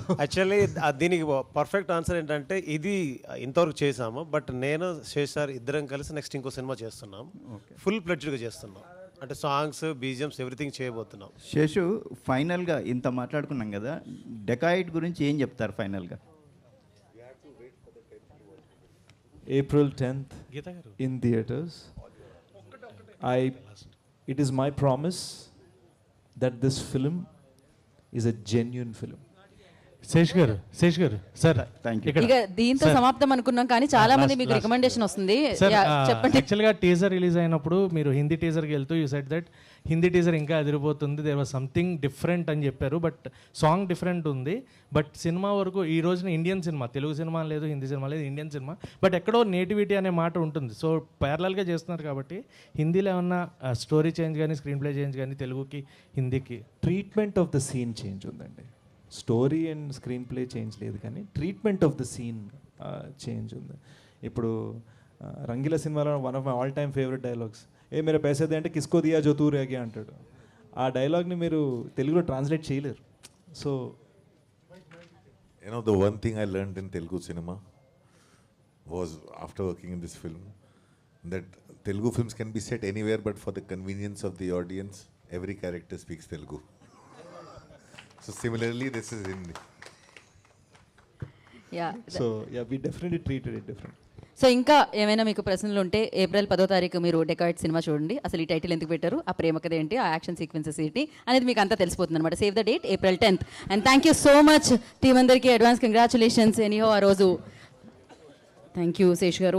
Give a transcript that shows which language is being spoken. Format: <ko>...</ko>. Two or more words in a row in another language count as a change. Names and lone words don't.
<te>యాక్చువల్లీ దీనికి</te> <en>perfect answer</en> <te>ఏంటంటే ఇది ఇంతవరకు చేసాము, బట్ నేను శేషార్ ఇద్దరం కలిసి నెక్స్ట్ ఇంకో సినిమా చేస్తున్నాం,</te> <en>full-fledged</en> <te>చేస్తున్నాం, అంటే</te> <en>songs BGMs everything</en> <te>చేయబోతున్నాం. శేషు, ఫైనల్గా ఇంత మాట్లాడుకున్నాం కదా, డెకాయిడ్ గురించి ఏం చెప్తారు ఫైనల్గా?</te> <en>April 10th in theaters. It is my promise that this film is a genuine film.</en> <te>శేష్ గారు సార్ ఇక దీంతో సమాప్తం అనుకున్నాం, కానీ చాలా మంది మీకు రికమెండేషన్ వస్తుంది. చెప్పండి. యాక్చువల్గా</te> <en>teaser release</en> <te>అయినప్పుడు మీరు హిందీ టీజర్కి వెళ్తూ</te> <en>you said that Hindi teaser</en> <te>ఇంకా అదిరిపోతుంది,</te> <en>there was something different</en> <te>అని చెప్పారు. బట్</te> <en>song different</en> <te>ఉంది, బట్ సినిమా వరకు ఈ రోజున</te> <en>Indian cinema,</en> <te>తెలుగు సినిమా లేదు, హిందీ సినిమా లేదు,</te> <en>Indian cinema,</en> <te>బట్ ఎక్కడో నేటివిటీ అనే మాట ఉంటుంది.</te> <en>so parallel</en> <te>చేస్తున్నారు కాబట్టి హిందీలో ఏమన్నా</te> <en>story change</en> <te>కానీ</te> <en>screenplay change</en> <te>కానీ తెలుగుకి హిందీకి</te> <en>treatment of the scene change ఉందండి. story and screenplay change</en> <te>లేదు, కానీ</te> <en>treatment of the scene change</en> <te>ఉంది. ఇప్పుడు రంగీలా సినిమాలో</te> <en>one of my all time favorite dialogues,</en> <hi>ए मेरे पैसे दे</hi> <te>అంటే</te> <hi>किसको दिया जो तू रेगे</hi> <te>అంటాడు. ఆ డైలాగ్ని మీరు తెలుగులో ట్రాన్స్లేట్ చేయలేరు. సో</te> <en>the one thing I learned in Telugu cinema was after working in this film, that Telugu films can be set anywhere, but for the convenience of the audience, every character speaks Telugu. So similarly, this is Hindi. So yeah, we definitely treated it different.</en> <te>సో ఇంకా ఏమైనా మీకు ప్రశ్నలు ఉంటే April 10th మీరు డెకాయిడ్ సినిమా చూడండి. అసలు ఈ టైటిల్ ఎందుకు పెట్టారు, ఆ ప్రేమ కథ ఏంటి, ఆ</te> <en>action sequences</en> <te>ఏంటి అనేది మీకు అంతా తెలిసిపోతుంది అనమాట.</te> <en>save the date April 10th. and thank you so much team అందరికీ, advance congratulations.</en> <te>ఎనీహో ఆ రోజు</te> <en>thank you</en> <te>శేష్ గారు.</te>